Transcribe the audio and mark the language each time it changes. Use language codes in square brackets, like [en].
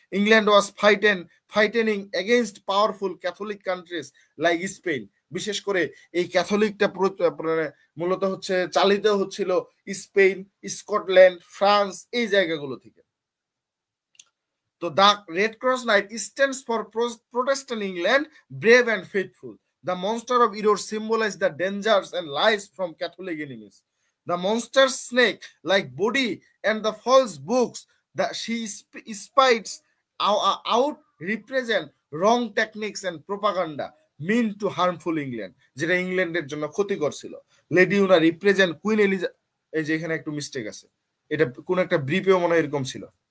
[en] England was fighting against powerful Catholic countries like Spain. [bn] বিশেষ করে এই ক্যাথলিকটা মূলত হচ্ছে চালিত হচ্ছিল স্পেন, স্কটল্যান্ড, ফ্রান্স, এই জায়গাগুলো থেকে। [en] তো the red cross knight stands for Protestant England, brave and faithful. The monster of Eros symbolizes the dangers and lies from Catholic enemies. The monster snake like body and the false books that she spites out represent wrong techniques and propaganda meant to harmful England, [bn] যেটা ইংল্যান্ডের জন্য ক্ষতিকর ছিল। [en] lady Una represent queen Eliza, [bn] এই যে এখানে একটু mistake আছে, এটা কোন একটা ব্রিফেও মনে হয় এরকম ছিল।